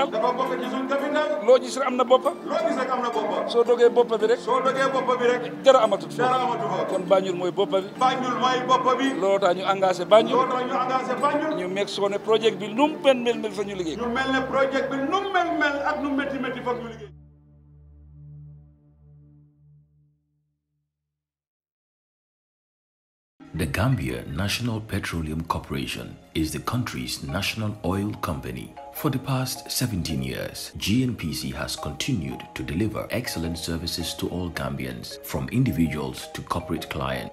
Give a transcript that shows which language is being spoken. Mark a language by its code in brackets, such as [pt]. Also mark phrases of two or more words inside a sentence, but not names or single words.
[wo] loo gis rek am na boppa. soo dogee boppa bi rek. dara amatut foofu. kon Banjul mooy boppa bi. looloo tax ñu engagé Banjul. ñu meeg soo ne projet bi nu mu mel fa ñu liggéey. ñu mel ne projet bi nu mu mel ak nu mu métti fa ñu liggéey. [en] The Gambia National Petroleum Corporation is the country's national oil company. For the past 17 years, GNPC has continued to deliver excellent services to all Gambians, from individuals to corporate clients.